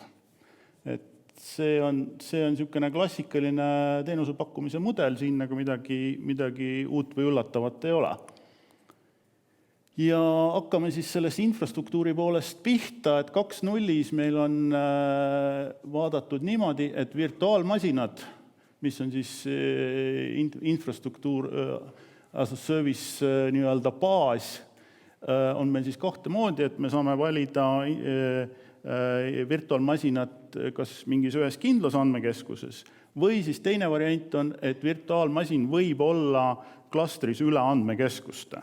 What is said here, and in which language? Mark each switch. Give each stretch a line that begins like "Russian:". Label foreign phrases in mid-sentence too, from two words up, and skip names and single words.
Estonian: Et see on niisugune klassikaline teenuse pakkumise mudel, siin nagu midagi uut või üllatavat ei ole. Ja hakkame siis sellest infrastruktuuri poolest pihta, et 2.0 meil on vaadatud niimoodi, et virtuaalmasinad, mis on siis infrastruktuur
English: as a service
Estonian: nii-öelda baas, on meil siis kahte moodi, et me saame valida virtuaalmasinat kas mingis ühes kindlas andmekeskuses või siis teine variant on, et virtuaalmasin võib olla klastris üle andmekeskuste.